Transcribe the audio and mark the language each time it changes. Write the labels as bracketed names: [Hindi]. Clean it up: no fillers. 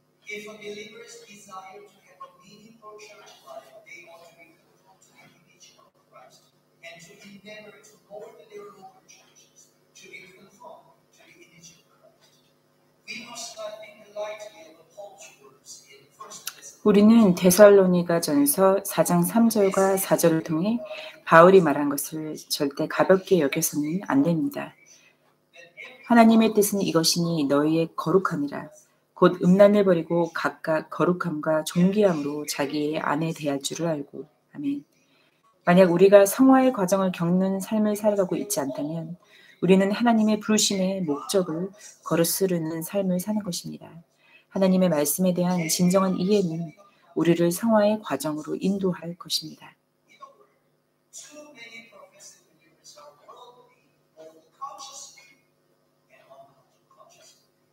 [English] If a believer's desire to have a meaningful church life, they ought to be conformed to the image of Christ and to endeavor to mold their local churches to be conformed to the image of Christ. We must not think lightly of Paul's words in 1 Thessalonians. [Korean] 우리는 데살로니가전서 4장 3절과 4절을 통해 바울이 말한 것을 절대 가볍게 여겨서는 안 됩니다. 하나님의 뜻은 이것이니 너희의 거룩함이라. 곧 음란을 버리고 각각 거룩함과 존귀함으로 자기의 아내 대할 줄을 알고. 아멘. 만약 우리가 성화의 과정을 겪는 삶을 살아가고 있지 않다면 우리는 하나님의 부르심의 목적을 거스르는 삶을 사는 것입니다. 하나님의 말씀에 대한 진정한 이해는 우리를 성화의 과정으로 인도할 것입니다. [English] Too many professing believers are worldly, both consciously and unconsciously.